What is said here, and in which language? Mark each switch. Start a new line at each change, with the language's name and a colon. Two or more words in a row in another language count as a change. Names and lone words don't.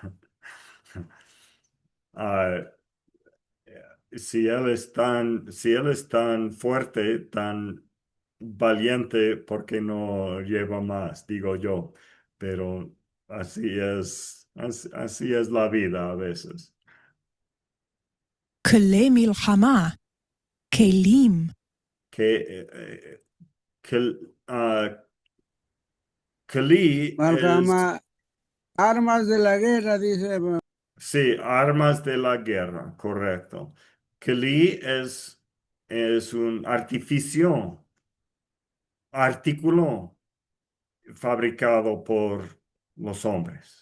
Spanish: Ah, si él es tan fuerte, tan valiente, ¿por qué no lleva más? Digo yo. Pero así es la vida a veces.
Hebrew: כלי מלחמה. כלים.
Spanish: Que, Kli es, Malhama, armas de la guerra, dice. sí, armas de la guerra, correcto. Kli es un artículo fabricado por los hombres.